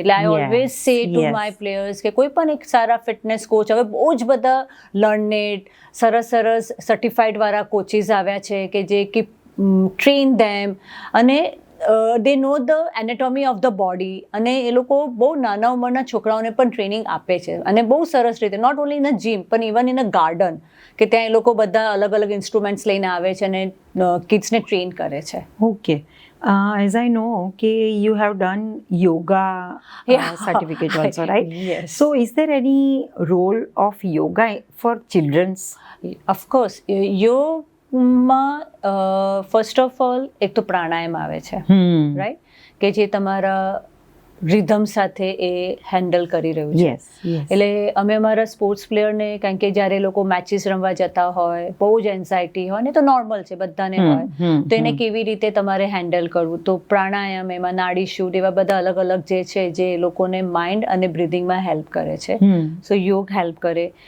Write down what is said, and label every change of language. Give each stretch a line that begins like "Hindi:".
Gujarati: એટલે
English: I always say to my players
Gujarati: કે કોઈ પણ એક સારા ફિટનેસ કોચ, હવે બહુ જ બધા લર્નેડ સરસ સર્ટિફાઈડ વાળા કોચિસ આવ્યા છે કે જે કે ટ્રેન ધેમ, અને
English: they know the anatomy of the body,
Gujarati: અને એ લોકો બહુ નાના ઉંમરના છોકરાઓને પણ ટ્રેનિંગ આપે છે, અને બહુ સરસ રીતે,
English: not only in a gym
Gujarati: પણ
English: even in a garden,
Gujarati: કે ત્યાં એ લોકો બધા અલગ ઇન્સ્ટ્રુમેન્ટ્સ લઈને આવે છે અને કિડ્સને ટ્રેન કરે છે. Okay.
English: As I know, okay, you have done yoga certificate also, right? Yes. So, is there any role of yoga for children's? Of course.
Gujarati: યોગમાં
English: first of all
Gujarati: એક તો પ્રાણાયામ આવે છે, રાઈટ, કે જે તમારા રિધમ સાથે એ હેન્ડલ કરી રહ્યું છે. એટલે અમે અમારા સ્પોર્ટ્સ પ્લેયરને, કારણ કે જ્યારે લોકો મેચીસ રમવા જતા હોય, બહુ જ એન્ઝાયટી હોય ને, તો નોર્મલ છે, બધાને હોય, તો એને કેવી રીતે તમારે હેન્ડલ કરવું, તો પ્રાણાયામ, એમાં નાડી શુદ્ધ, એવા બધા અલગ જે છે જે લોકોને માઇન્ડ અને બ્રિધિંગમાં હેલ્પ કરે છે. સો યોગ હેલ્પ કરે.